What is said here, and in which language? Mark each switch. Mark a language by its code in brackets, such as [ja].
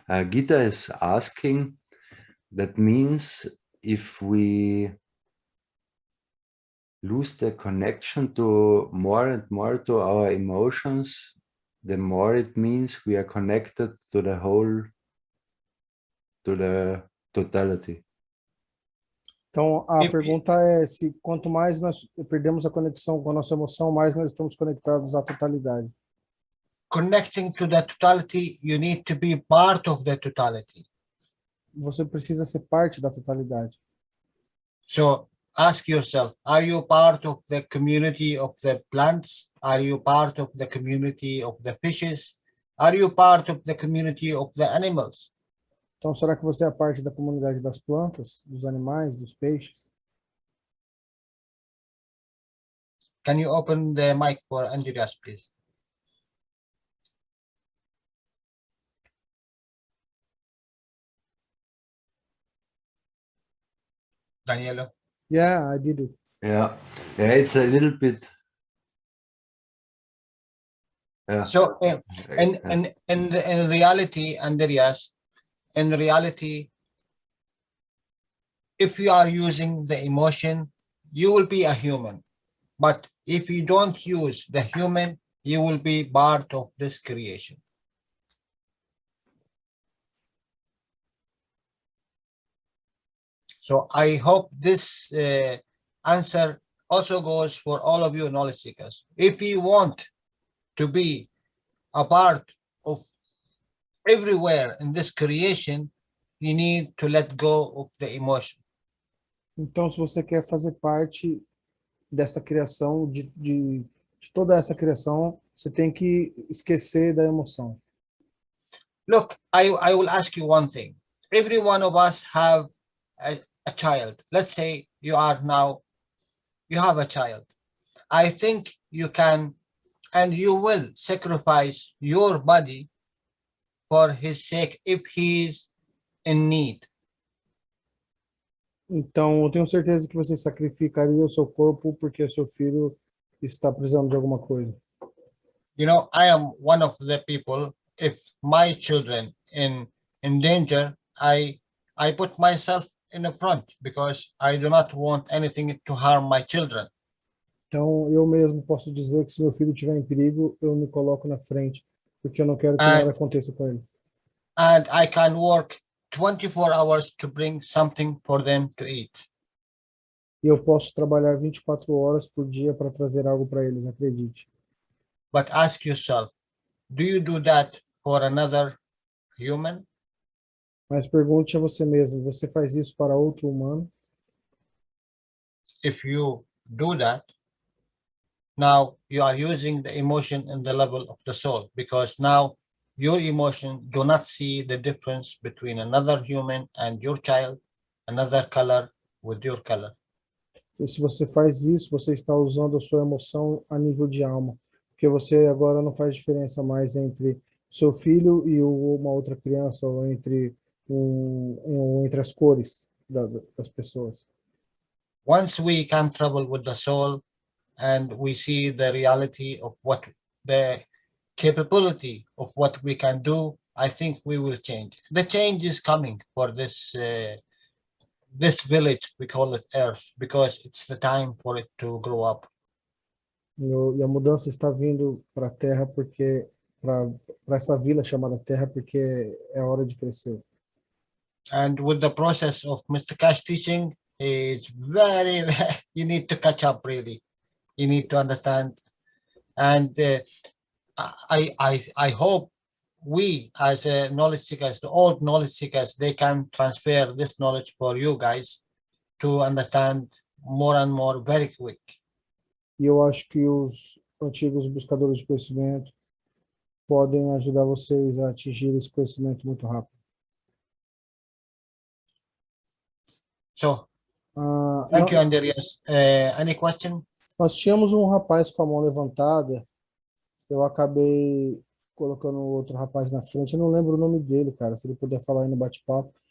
[en] Gita is asking, that means if we lose the connection to more and more to our emotions, the more it means we are connected to the whole, to the totality. [pt] então a pergunta é se quanto mais nós perdemos a conexão com a nossa emoção, mais nós estamos conectados à totalidade. [en] Connecting to the totality, you need to be part of the totality. [pt] Você precisa ser parte da totalidade. [en] So ask yourself, are you part of the community of the plants? Are you part of the community of the fishes? Are you part of the community of the animals? [pt] Então, será que você é parte da comunidade das plantas, dos animais, dos peixes? [en] Can you open the mic for Andreas, please? Daniela? Yeah, I did it. Yeah, it's a little bit. Yeah. So in reality, Andreas, in reality, if you are using the emotion, you will be a human. But if you don't use the human, you will be part of this creation. So I hope this answer also goes for all of you knowledge seekers. If you want to be a part of everywhere in this creation, you need to let go of the emotion. [pt] Então, se você quer fazer parte dessa criação, de toda essa criação, você tem que esquecer da emoção. [en] Look, I will ask you one thing. Every one of us have a child. Let's say you have a child. I think you can and you will sacrifice your body for his sake if he is in need. [pt] Então, eu tenho certeza que você sacrificaria o seu corpo porque seu filho está precisando de alguma coisa. [en] You know, I am one of the people, if my children in danger, I put myself in the front because I do not want anything to harm my children. [pt] Então, eu mesmo posso dizer que se meu filho estiver em perigo, eu me coloco na frente, porque eu não quero que nada aconteça com ele. [en] And I can work 24 hours to bring something for them to eat. [pt] E eu posso trabalhar 24 horas por dia para trazer algo para eles, acredite. [en] But ask yourself, do you do that for another human? [pt] Mas pergunte a você mesmo, você faz isso para outro humano? [en] If you do that, now you are using the emotion in the level of the soul, because now your emotion do not see the difference between another human and your child, another color with your color. [pt] E se você faz isso, você está usando a sua emoção a nível de alma, porque você agora não faz diferença mais entre seu filho e uma outra criança, ou entre entre as cores das pessoas. [en] Once we can travel with the soul and we see the reality of what the capability of what we can do, I think we will change. The change is coming for this this village, we call it Earth, because it's the time for it to grow up. [pt] E a mudança está vindo para a Terra porque para essa vila chamada Terra porque é hora de crescer. [en] And with the process of Mr. Cash teaching, it's very, you need to catch up really. You need to understand. And I hope we as knowledge seekers, the old knowledge seekers, they can transfer this knowledge for you guys to understand more and more very quick. [pt] E eu acho que os antigos buscadores de conhecimento podem ajudar vocês a atingir esse conhecimento muito rápido. So Ah, [en] thank you, Andreas. Any question? [pt] nós tínhamos um rapaz com a mão levantada, eu acabei colocando outro rapaz na frente, eu não lembro o nome dele, cara, se ele puder falar aí no bate-papo.